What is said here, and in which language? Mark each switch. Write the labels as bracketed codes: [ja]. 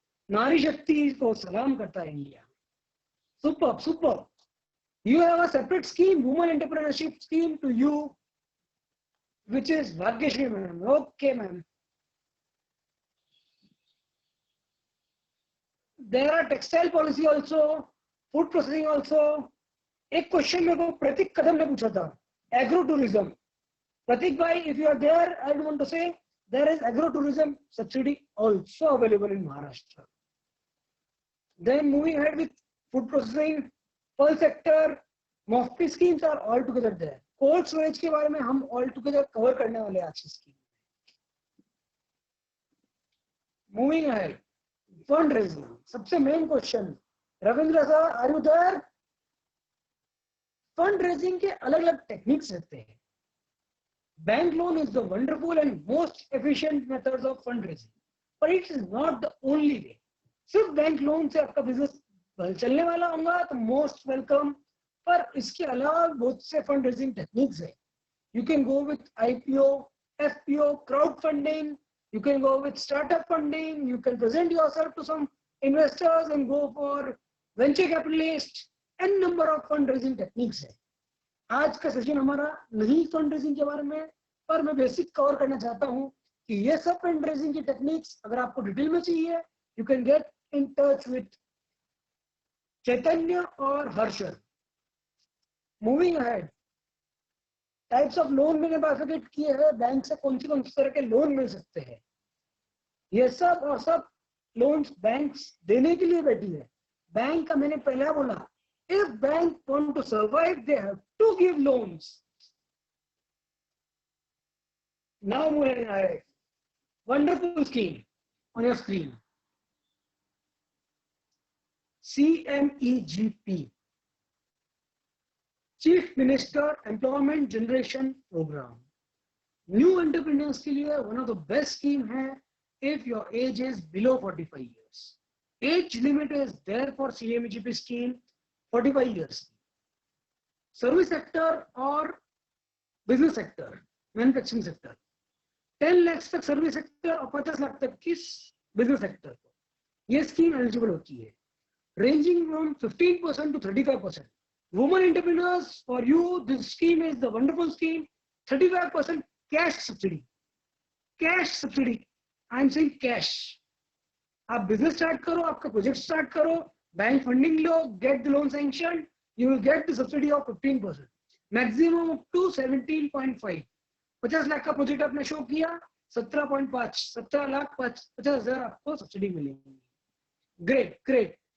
[hi] Nari Shakti को सलाम करता है India. [en] Superb, superb. You have a separate scheme, women entrepreneurship scheme to you, which is Bhagyashree ma'am. Okay, ma'am. There are textile policy also, food processing also. [hi] एक question मेरे को प्रतीक कदम ने पूछा था, एग्रो टूरिज्म. [en] प्रतीक भाई, if you are there, I want to say there is agro tourism subsidy also available in Maharashtra. Then moving ahead with food processing, pearl sector, MOFPI schemes are all together there. [hi] Cold storage के बारे में हम all together cover करने वाले आज की scheme. [en] Moving ahead, fundraising, सबसे main question. Ravindra sir, are you there? [hi] Fundraising के अलग-अलग techniques रहते हैं. [en] Bank loan is the wonderful and most efficient methods of fundraising, but it is not the only way. [hi] सिर्फ bank loan से आपका business चलने वाला होगा तो मोस्ट वेलकम, पर इसके अलावा बहुत से फंड रेजिंग टेक्निक्स है. [en] You can go with IPO, FPO, crowd funding, you can go with startup funding, you can present yourself to some investors and go for venture capitalist. [hi] N number of fund raising techniques है. आज का session हमारा नहीं fund raising के बारे में, पर मैं बेसिक कवर करना चाहता हूँ कि ये सब फंड रेजिंग की टेक्निक्स अगर आपको डिटेल में चाहिए, [en] You can get in touch with Chaitanya or Harshal. Moving ahead, types of loan [hi] मैंने बाइफरकेट किए हैं. बैंक से कौन सी तरह के लोन मिल सकते हैं, ये सब और सब लोन्स बैंक्स देने के लिए बैठी है. बैंक का मैंने पहले बोला, [en] if bank want to survive, they have to give loans. Now moving ahead, wonderful scheme on your screen. CMEGP, Chief Minister Employment Generation Program. New entrepreneurs [hi] के लिए [en] one of the best scheme है if your age is below 45 years. Age limit is there for CMEGP scheme 45 years. Service sector और business sector, manufacturing sector. [hi] 10 lakhs तक service sector और 50 लाख तक किस business sector को ये स्कीम एलिजिबल होती है. [en] Ranging from 15% to 35%. Women entrepreneurs, for you, this scheme is the wonderful scheme. 35% cash subsidy. Cash subsidy. I am saying cash. [hi] आप business start करो, आपका project start करो, bank funding low, [en] get the loan sanctioned, you will get the subsidy of 15%. Maximum up to 17.5. [hi] 50 lakh का project आपने show किया, 17.5, 17,50,000 आपको subsidy मिलेगी. [en] Great, great.